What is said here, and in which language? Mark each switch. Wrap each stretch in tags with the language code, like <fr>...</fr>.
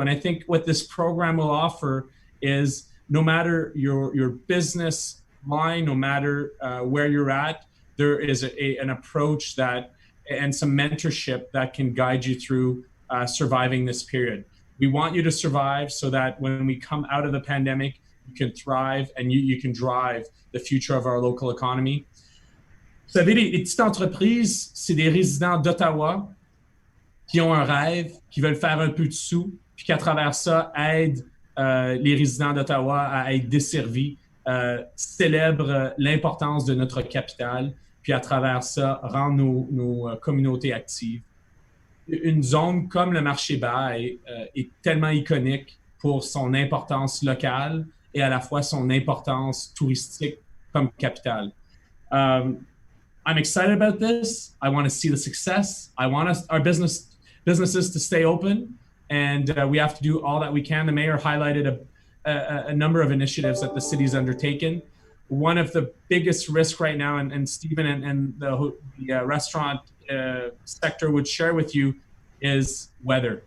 <en>And I think what this program will offer is no matter your business line, no matter where you're at, there is an approach that and some mentorship that can guide you through surviving this period. We want you to survive so that when we come out of the pandemic, you can thrive and you can drive the future of our local economy.</en> <fr>Vous savez, les petites entreprises, c'est des résidents d'Ottawa qui ont un rêve, qui veulent faire un peu de sous, puis qu'à travers ça, aident les résidents d'Ottawa à être desservis, célèbrent l'importance de notre capitale, puis à travers ça, rendent nos communautés actives. Une zone comme le marché Bail est tellement iconique pour son importance locale et à la fois son importance touristique comme capitale.</fr> <en>I'm excited about this. I want to see the success. I want our businesses to stay open, and we have to do all that we can. The mayor highlighted a number of initiatives that the city's undertaken. One of the biggest risks right now, and Stephen and the restaurant sector would share with you, is weather.</en>